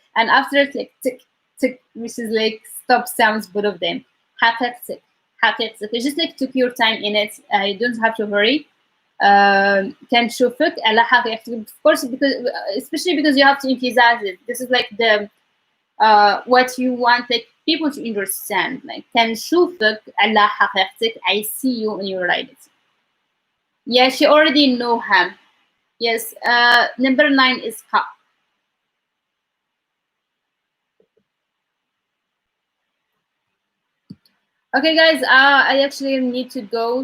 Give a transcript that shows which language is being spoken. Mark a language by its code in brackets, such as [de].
[en] And after it's like tick, tick, which is like stop sounds, both of them. [ar] حقيقتك. حقيقتك. [en] It's just like took your time in it. You don't have to hurry. [ar] كنشوفك على حقيقتك. [en] Of course, because especially because you have to emphasize it. This is like the what you want like people to understand. [ar] Like كنشوفك على حقيقتك. [en] I see you in your reality. Yeah, she already know him. Yes. Number 9 is ka. Okay, guys. I actually need to go.